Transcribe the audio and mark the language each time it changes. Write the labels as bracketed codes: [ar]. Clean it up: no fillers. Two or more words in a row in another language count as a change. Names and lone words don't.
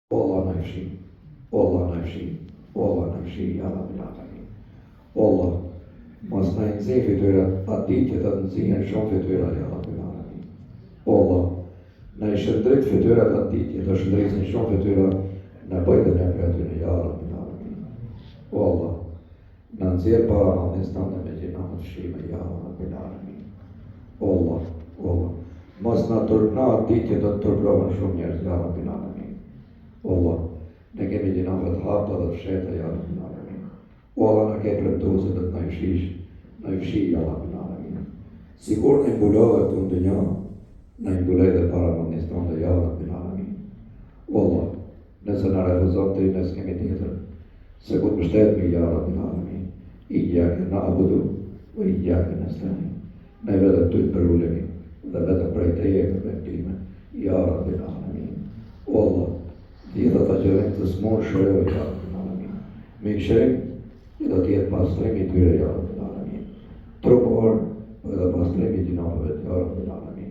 [sq] Allah na fshi, Allah na fshi, Allah na fshi, [ar] يا رب العالمين. [sq] Allah, mos na nxjerr fytyrat atë ditë të nxjerrën shumë fytyra, [ar] يا رب العالمين. [sq] Allah, na i shëndrit fytyrat atë ditë të shëndrisin shumë fytyra, na bëj dhe ne për aty, [ar] يا رب العالمين. [sq] Allah, na nxjerr para Allahut tonë me gjëra të fshime, [ar] يا رب العالمين. [sq] Allah, Allah, mos na turpna atë ditë të turprohen shumë njerëz, [ar] يا رب العالمين. [sq] Allah, ne kemi gjinave të hapta dhe të fsheta, [ar] يا رب العالمين. [sq] Allah na ke premtuar se do të na i fshi, [ar] يا رب العالمين. [sq] Sikur ne mbulove këtu në dynjë, na i mbuloj dhe para Allahut tonë, [ar] يا رب العالمين. [sq] Allah, nëse na refuzon ti, ne s'kemi tjetër se ku të mbështetemi, [ar] يا رب العالمين. إياك نعبد وإياك نستعين. [sq] Ne vetëm ty të përulemi dhe vetëm prej teje kërkojmë, [ar] يا رب العالمين. [sq] Allah, gjithë ata që vjen të smur shëroj, [ar] يا رب العالمين. [sq] Me shërim, do të jetë pastrimi i tyre, [ar] يا رب العالمين. [sq] Trupor dhe pastrimi i gjinave, [ar] يا رب العالمين.